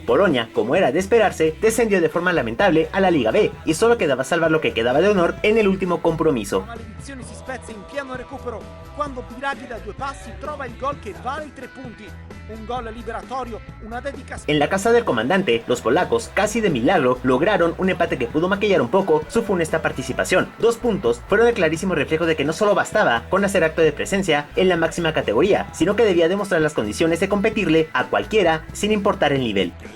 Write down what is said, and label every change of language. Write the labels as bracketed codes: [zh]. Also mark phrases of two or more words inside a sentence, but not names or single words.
[es] Polonia, como era de esperarse, descendió de forma lamentable a la Liga B y solo quedaba salvar lo que quedaba de honor en el último compromiso. [it] Quando Biraghi da 2 passi trova il gol che vale i 3 punti. [es] Un gol liberatorio, una dedicación. En la casa del comandante, los polacos, casi de milagro, lograron un empate que pudo maquillar un poco su funesta participación. 2 puntos fueron el clarísimo reflejo de que no solo bastaba con hacer acto de presencia en la máxima categoría, sino que debía demostrar las condiciones de competirle a cualquiera sin importar el nivel.